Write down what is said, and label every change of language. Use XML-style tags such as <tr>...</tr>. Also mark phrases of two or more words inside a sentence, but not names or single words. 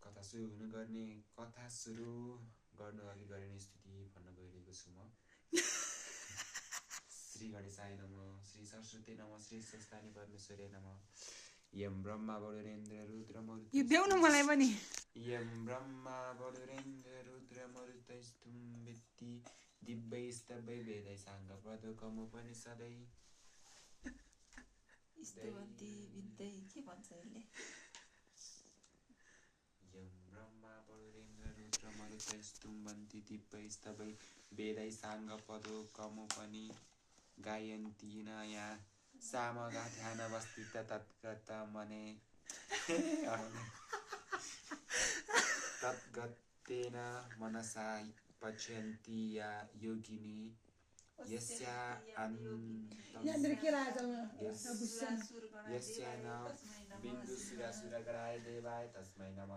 <ne>पशु हुनुपर्ने कथा सुरु गर्नु अघि गरिने स्तुति भन्न गइरहेको छु म।</ne> <sa>श्री गणेशाय नमः, श्री सरस्वती नमः, श्री स्वस्थानी परमेश्वरी नमः। यम ब्रह्मा वरुणेन्द्र रुद्र मरुत</sa> <ne>यो देऊ न मलाई पनि।</ne> <sa>यम ब्रह्मा वरुणेन्द्र रुद्र मरुतस्तुम वेत्ति दिव्यैस्तवै वेदै साङ्गपदकमुपनिषदै स्तुवन्ति विद्यै</sa> <ne>के भन्छ यसले?</ne> <sa>यम ब्रह्मा वरुणेन्द्र रुद्र मरुतस्तुम्बन्ति दिव्यैस्तवै वेदै साङ्गपदकमुपनि गायन्ति न या सामगाथ्यानवस्थित तद्गतमने तद्गतेन मनसा पश्यन्ति या योगिनी यस्या बिन्दुसुरासुरगणाय देवाय तस्मै नमः।</sa>